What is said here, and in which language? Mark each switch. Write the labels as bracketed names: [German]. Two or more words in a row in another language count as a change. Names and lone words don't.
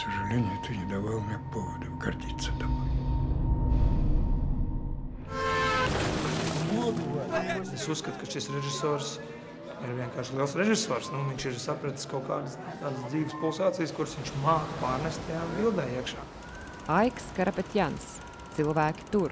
[Russian] или нет, ты не давал мне повода гордиться тобой. [Latvian] Es uzskatu, ka šis režisors ir vienkārši liels režisors. Viņš ir sapratis kaut kādas tādas dzīves pulsācijas, kuras viņš māca pārnest tajā bildē iekšā. Aiks Karapetjans. Cilvēki tur.